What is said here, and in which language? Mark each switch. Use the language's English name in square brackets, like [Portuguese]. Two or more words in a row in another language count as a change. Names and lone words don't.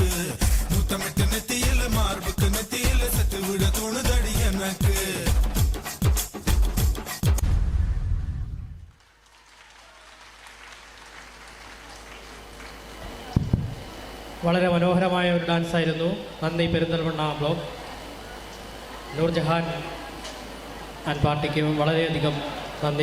[Tamil] முத்தமிட்டு நெத்தியில மார்புக்கு நெத்தியில செத்து விட தோணுதடி எனக்கு. [Malayalam] വളരെ മനോഹരമായ ഒരു ഡാൻസ് ആയിരുന്നു. നന്ദി പെരിന്തൽമണ്ണ ബ്ലോക്ക്. നൂർജഹാൻ ആൻഡ് പാർട്ടിക്ക് വളരെയധികം നന്ദി.